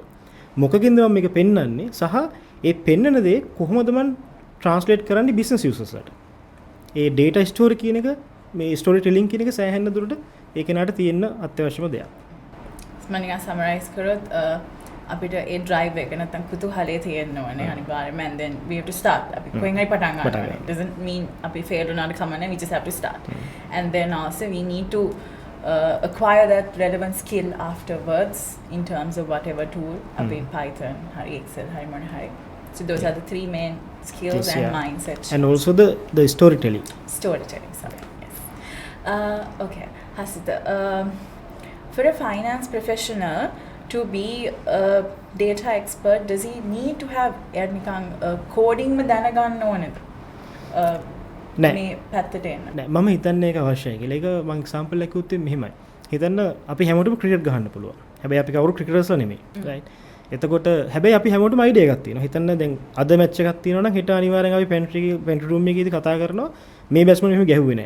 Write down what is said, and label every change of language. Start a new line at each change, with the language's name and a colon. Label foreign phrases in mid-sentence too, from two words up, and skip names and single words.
Sinhala: මොකකින්ද මම මේක පෙන්වන්නේ සහ ඒ පෙන්වන දේ කොහොමද මම ට්‍රාන්ස්ලේට් කරන්නේ
English: business users
Sinhala: වලට. ඒ
English: data store
Sinhala: කියන එක මේ
English: story telling
Sinhala: කියන එක සෑහෙන දුරට ඒ කෙනාට තියෙන අත්‍යවශ්‍යම දෙයක්. මම නිකන් සමරයිස් කරොත් අපිට ඒ drive එක නැත්නම් කුතුහලය තියෙන්න ඕනේ අනිවාර්යයෙන්ම
English: and then we have to start.
Sinhala: අපි කොහෙන් හරි පටන් ගන්න ඕනේ.
English: Doesn't mean
Sinhala: අපි fail උනාට කමන්නේ,
English: we just have to start. And then also we need to acquire that relevant skill afterwards in terms of whatever tool
Sinhala: අපි Python hari Excel hari මොන hari.
English: So those are the three main skills and mindset. And also the storytelling. Storytelling, sorry. Yes. Okay. Hasita, for a finance professional to be a data expert, does he need to have coding में
Sinhala: දැනගන්න ඕනේද? මේ පැත්තට එන්න. නෑ මම හිතන්නේ ඒක අවශ්‍යයි කියලා. ඒක මම එක්සැම්පල් එකක් උත්තේ මෙහෙමයි. හිතන්න අපි හැමෝටම ක්‍රිකට් ගහන්න පුළුවන්. හැබැයි අපි කවුරු ක්‍රිකටර්ස්ලා නෙමෙයි. රයිට්. එතකොට හැබැයි අපි හැමෝටම අයිඩියා එකක් තියෙනවා. හිතන්න දැන් අද මැච් එකක් තියෙනවා නම් හෙට අනිවාර්යෙන් අපි
English: pantry room
Sinhala: එකේදී කතා කරනවා මේ බැට්ස්මන් මෙහෙම ගැහුවේ නැහැ.